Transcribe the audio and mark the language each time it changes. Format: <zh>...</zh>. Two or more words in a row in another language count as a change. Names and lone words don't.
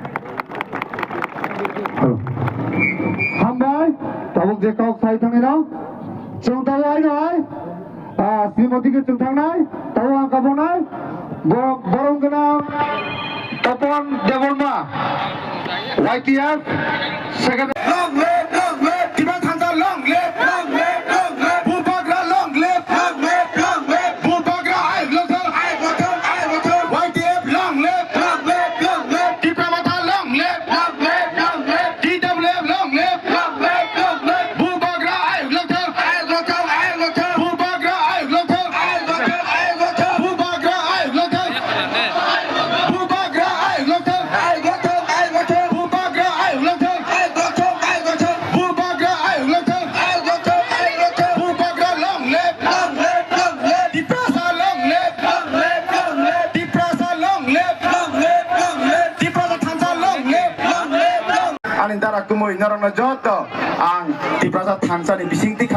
<trp>हामबाय ताबुक जे कक साय थांनाय जों दावाय नाय श्रीमतीके जों थांनाय ताबुक आं काबनाय बरं गोनां तपन देवरमा YTF सेक्रेटारि</trp> <en>long live</en> <trp>टिबा थांजा</trp> <en>long live</en> <trp>बुबाग्रा</trp> <en>long live</en> <trp>बुबाग्रा आइ लोथर YTF long live टिबा माथा</trp> <en>long live</en> <trp>DWF</trp> <en>long live</en> <trp>बुबाग्रा आइ लोथर बुबाग्रा आइ लोथर बुबाग्रा आइ लोथर बुबाग्रा आइ लोथर बुबाग्रा आइ लोथर बुबाग्रा आइ लोथर बुबाग्रा</trp> <en>long live</en> <trp>Diprasa</trp> <en>long live</en> <trp>Diprasa</trp> <en>long live</en> <trp>Diprasa थांजा</trp> <en>long live</en> <trp>आंनि दारा गुमै नरना जत आं Diprasa थानसानि बिसिंथि</trp>